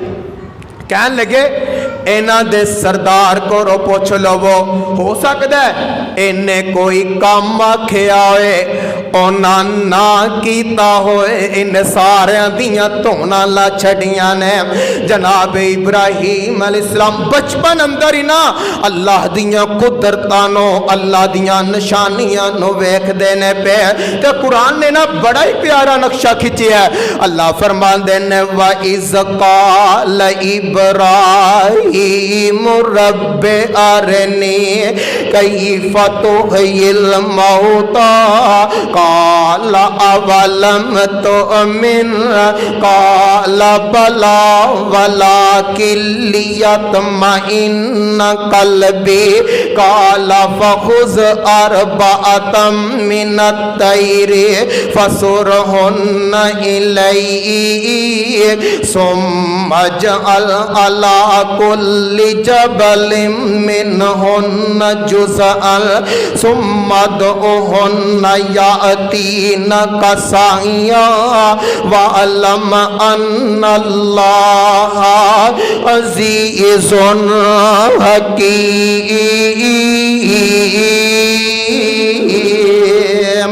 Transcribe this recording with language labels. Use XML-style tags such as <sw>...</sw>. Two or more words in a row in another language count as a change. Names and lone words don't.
<pa>ਕਹਿਣ ਲੱਗੇ ਇਨ੍ਹਾਂ ਦੇ ਸਰਦਾਰ ਕੋ ਪੁੱਛ ਲਵੋ, ਹੋ ਸਕਦਾ ਹੈ ਇਨ੍ਹੇਂ ਕੋਈ ਕਾਮ ਆਖਿਆ ਹੋਏ ਉਨ੍ਹਾਂ ਨਾ ਕੀਤਾ ਹੋਏ, ਇਨ ਸਾਰੀਆਂ ਦੀਆਂ ਧੌਣਾਂ ਲਾ ਛੱਡੀਆਂ ਨੇ। ਜਨਾਬ ਇਬਰਾਹੀਮ ਅਲੈਹਿੱਸਲਾਮ ਬਚਪਨ ਅੰਦਰ ਹੀ ਨਾ ਅੱਲਾਹ ਦੀਆਂ ਕੁਦਰਤਾਂ ਨੂੰ, ਅੱਲਾਹ ਦੀਆਂ ਨਿਸ਼ਾਨੀਆਂ ਨੂੰ ਵੇਖਦੇ ਨੇ ਪਏ। ਤੇ ਕੁਰਾਨ ਨੇ ਨਾ ਬੜਾ ਹੀ ਪਿਆਰਾ ਨਕਸ਼ਾ ਖਿੱਚਿਆ। ਅੱਲਾਹ ਫ਼ਰਮਾਂਦੇ ਨੇ</pa> <ar>وإذ قال إبراهيم ربي أرني كيف تحيي الموتى قال أولم تؤمن قال بلى ولكن ليطمئن قلبي قال فخذ أربعة من الطير فصرهن إليك ثم اجعل على كل كل جبل منهن جزءا ثم ادعهن يأتينك سعيا واعلم أن الله عزيز حكيم.</ar>